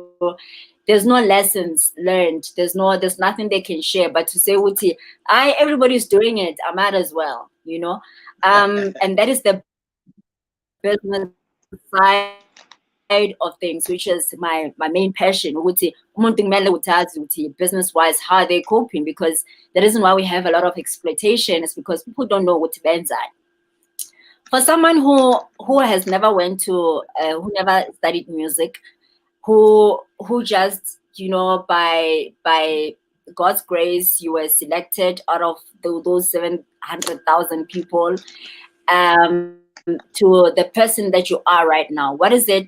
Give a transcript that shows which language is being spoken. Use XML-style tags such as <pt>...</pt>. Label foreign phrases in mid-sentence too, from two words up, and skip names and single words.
<en>There's no lessons learned. There's nothing they can share. But to say, Uti, everybody's doing it, I might as well, you know. And that is the business side of things, which is my main passion,</en> <zu>ukuthi umuntu kumele utazi ukuthi</zu> <en>business wise how they coping, because the reason why we have a lot of exploitation is because people don't know what benzani. For someone who has never went to who never studied music, who just, you know, by God's grace you were selected out of those 700,000 people to the person that you are right now, what is it?</en>